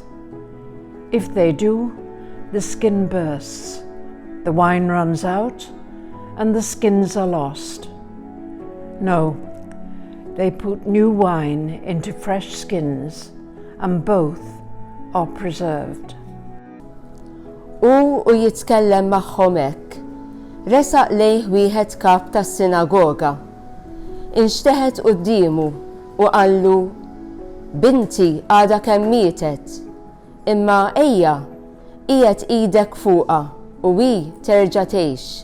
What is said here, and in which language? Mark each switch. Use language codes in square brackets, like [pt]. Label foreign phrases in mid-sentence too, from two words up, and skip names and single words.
[en] If they do, the skin bursts, the wine runs out, and the skins are lost. No, they put new wine into fresh skins, and both are preserved." [mt] U jitkellem magħhom hekk. Resaq lejh wieħed kap tas-sinagoga. Inxteħet qudiemu u qallu, "Binti għadha kemm mietet, imma ejja qiegħed idek fuqha u hi terġa' tgħix."